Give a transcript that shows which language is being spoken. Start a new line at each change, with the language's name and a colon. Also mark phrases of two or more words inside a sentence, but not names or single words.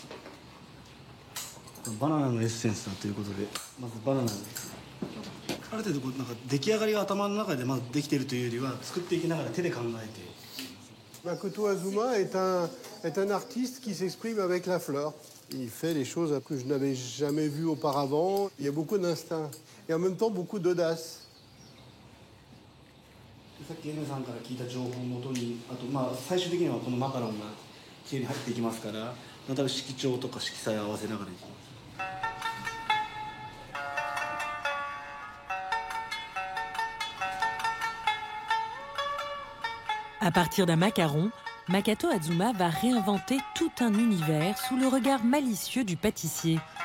French: Makoto Azuma est un artiste qui s'exprime avec la fleur. Il fait des choses que je n'avais jamais vues auparavant. Il y a beaucoup d'instinct et en même temps beaucoup d'audace.
Japanese: さっきエネさんから聞いた情報をもとに、あと最終的にはこのマカロンが知恵に入っていきますから、また色調とか色彩を合わせながらいきます。
French: À partir d'un macaron, Makoto Azuma va réinventer tout un univers sous le regard malicieux du pâtissier.